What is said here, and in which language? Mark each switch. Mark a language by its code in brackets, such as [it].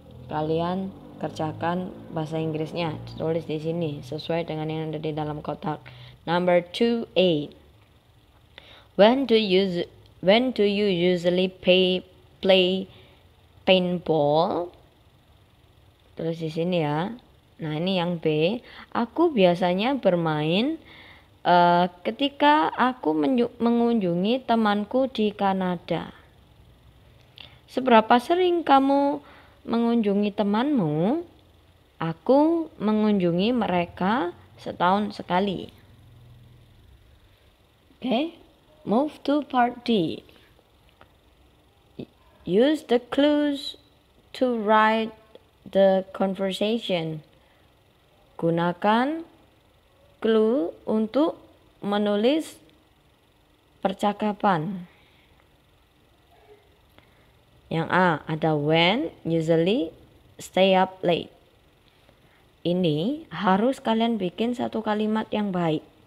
[id] Kalian kerjakan bahasa Inggrisnya, tulis di sini sesuai dengan yang ada di dalam kotak. [en] Number 2A. When do you usually play paintball? [id] Tulis di sini ya. Nah, ini yang B. Aku biasanya bermain ketika aku mengunjungi temanku di Kanada. Seberapa sering kamu mengunjungi temanmu? Aku mengunjungi mereka setahun sekali. [en] Okay, move to part D. Use the clues to write the conversation. [id] Gunakan clue untuk menulis percakapan. Yang A ada [en] when, usually, stay up late. [id] Ini harus kalian bikin satu kalimat yang baik.